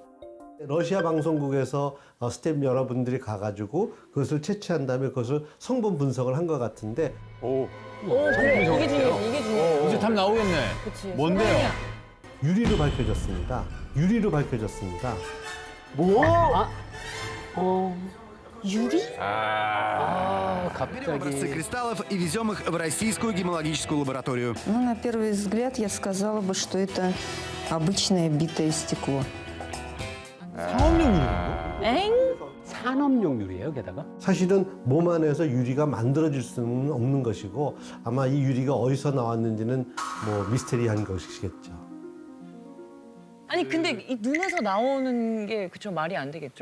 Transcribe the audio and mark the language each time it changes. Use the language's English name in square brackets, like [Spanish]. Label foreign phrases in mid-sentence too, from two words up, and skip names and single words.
[Korean] 러시아 방송국에서 스태프 여러분들이 가가지고 그것을 채취한 다음에 그것을 성분 분석을 한 것 같은데 그래. 이게 중요해. 이게 중요해. 이제 답 나오겠네. 그치. 뭔데요? 유리로 밝혀졌습니다. 유리로 밝혀졌습니다. 유리? [Russian] образцы кристаллов и везем их в российскую гемологическую лабораторию. Ну, на первый взгляд я сказала бы, что это обычное битое стекло. [Korean] 엥? 산업용 유리예요, 게다가. 사실은 몸 안에서 유리가 만들어질 수는 없는 것이고 아마 이 유리가 어디서 나왔는지는 뭐 미스테리한 것이겠죠. 아니 근데 이 눈에서 나오는 게 그쵸 말이 안 되겠죠?